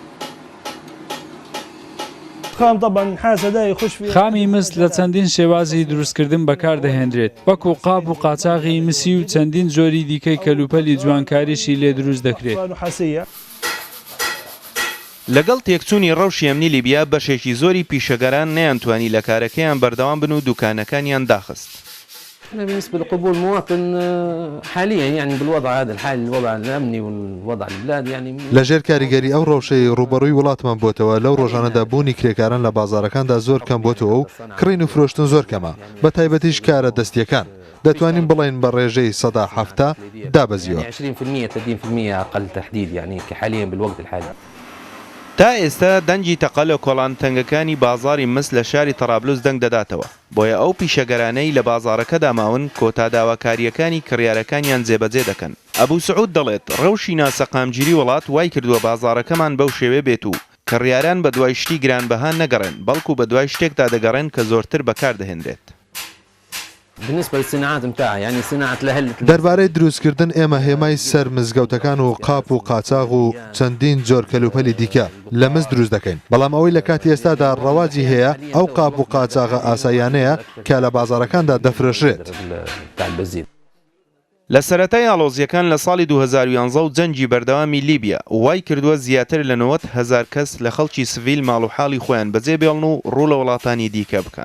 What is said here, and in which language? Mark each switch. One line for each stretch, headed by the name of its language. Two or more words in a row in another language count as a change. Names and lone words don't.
Central Kurdish: خامی مس لە چەندین شێوازی دروستکردن بەکاردەهێنرێت وەکو قاپ و قاچاغی مسی و چەندین زۆری دیکەی کەلوپەلی جوانکاریشی لێ دروست دەکرێت. لەگەڵ تێکچوونی ڕەوشی ئەمنی لیبیا بەشێکی زۆری پیشەگەران نەیانتوانی لە کارەکەیان بەردەوام بن و دوکانەکانیان داخست.
Arabic: بالنسبة لقبول المواطن حاليا يعني بالوضع هذا الحالي الوضع الأمني والوضع البلاد يعني
Central Kurdish: لەژێر کاریگەری ئەو ڕەوشەی ڕوبەڕووی وڵاتمان بۆتەوە لەو ڕۆژانەدا بوونی کرێکاران لە بازارەکاندا زۆر کەم بۆتەوە و کڕین و فرۆشتن زۆر کەمە بە تایبەتیش کارە دەستیەکان دەتوانین بڵین بە ڕێژەی 170 دابەزیوە.
Arabic: 20% أقل تحديد يعني حاليا بالوقت الحالي.
Central Kurdish: تا ئێستا دەنگی تەقە لە کۆڵان تەنگەکانی بازاری مس لە شاری تەرابلوس دەنگ دەداتەوە بۆیە ئەو پیشەگەرانەی لە بازارەکەدا ماون کۆتاداواکاریەکانی کڕیارەکانیان جێبەجێ دەکەن. ئەبوو سعود دەڵێت ڕەوشی ناسەقامگیری وڵات وای کردووە بازارەکەمان بەو شێوێ بێت و کڕیاران بە دوای شتی گرانبەها نەگەڕێن بەڵکو بە دوای شتێکدا دەگەڕێن کە زۆرتر بەکاردەهێنرێت.
Arabic: بالنسبة للصناعات متاعها يعني صناعة الأهل
Central Kurdish: دەربارەی دروستکردن ئێمە هێمای سەر مزگەوتەکان و قاپ و قاچاغ و چەندین زۆر کەلوپەلی دیکە لە مس دروست دەکەین بەڵام ئەوەی لە کاتی ئێستادا ڕەواجی هەیە ئەو قاپ و قاچاغە ئاساییانەیە کە لە بازارەکاندا دەفرۆشرێت. لە سەرەتای ئاڵۆزیەکان لە ساڵی 2011 و جەنگی بەردەوامی لیبیا وای کردووە زیاتر لە 90,000 کەس لە خەڵکی سڤیل ماڵ و حاڵی خۆیان بەجێبێڵن و ڕوو لە وڵاتانی دیکە بکەن.